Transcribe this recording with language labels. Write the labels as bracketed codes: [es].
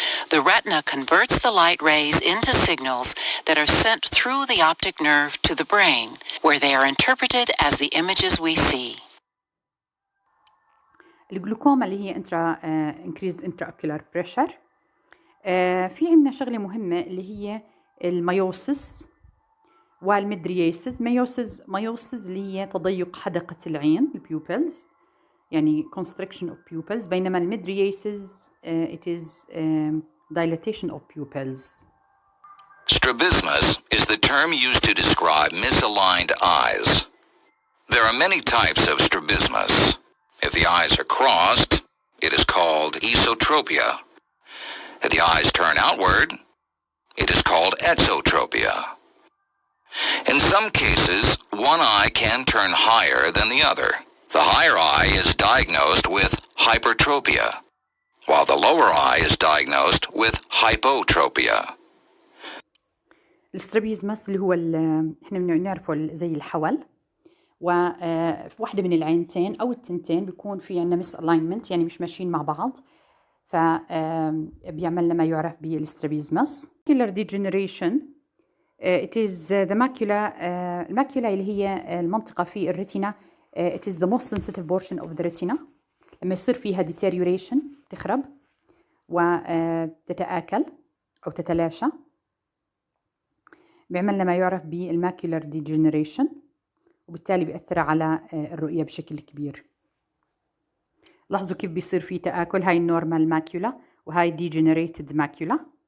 [en] The retina converts the light rays into signals that are sent through the optic nerve to the brain, where they are interpreted as the images we see. [ar] الجلوكوما اللي هي [en] increased intraocular pressure. [ar] في عندنا شغلة مهمة اللي هي الميوسس والمدرياسيس. ميوسس اللي هي تضيق حدقة العين البيوبلز يعني [en] constriction of pupils [ar] بينما المدرياسيس [en] it is dilatation of pupils. Strabismus is the term used to describe misaligned eyes. There are many types of strabismus. If the eyes are crossed, it is called esotropia. If the eyes turn outward, it is called exotropia. In some cases, one eye can turn higher than the other. The higher eye is diagnosed with hypertropia, while the lower eye is diagnosed with hypotropia. [ar] السترابيزمس اللي هو احنا بنعرفه زي الحول وواحدة من العينتين أو التنتين بيكون في عندنا مس الاينمنت يعني مش ماشيين مع بعض فبيعمل ما يعرف بالسترابيزمس. [en] macular degeneration it is the macula الماكيولا [ar] اللي هي المنطقة في الريتنا [en] it is the most sensitive portion of the retina. [ar] لما يصير فيها deterioration تخرب وتتآكل أو تتلاشى بيعمل ما يعرف بالماكيولار degeneration وبالتالي بيأثر على الرؤية بشكل كبير. لاحظوا كيف بيصير في تآكل، هاي النورمال ماكيولا وهاي ديجنريتد ماكيولا.